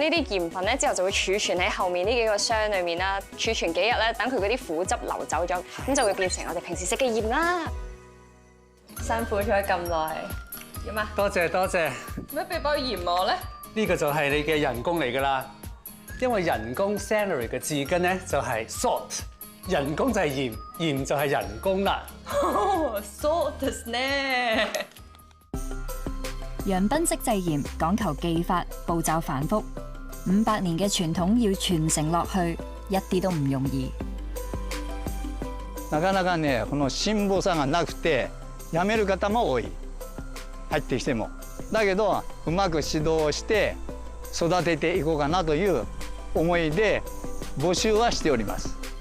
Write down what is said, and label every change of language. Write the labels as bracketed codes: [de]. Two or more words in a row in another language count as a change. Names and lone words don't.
[yue] 咁呢啲鹽分咧之後就會儲存喺後面呢幾個箱裏面啦，儲存幾日咧，等佢嗰啲苦汁流走咗，咁就會變成我哋平時食嘅鹽啦。辛苦咗咁耐，點啊？多謝多謝。咩俾包鹽我咧？呢個就係你嘅人工嚟㗎啦，因為人工 salary 嘅字根咧就係 salt。人工就係鹽，鹽就係人工啦。 [ja] そうですね。 [yue] 洋賓式製鹽講求技法，步驟繁複，500年嘅傳統要傳承落去，一啲都唔容易。 [ja] なかなかね、この辛抱さがなくて辞める方も多い。入ってきても。だけどうまく指導して育てていこうかなという思いで募集はしております。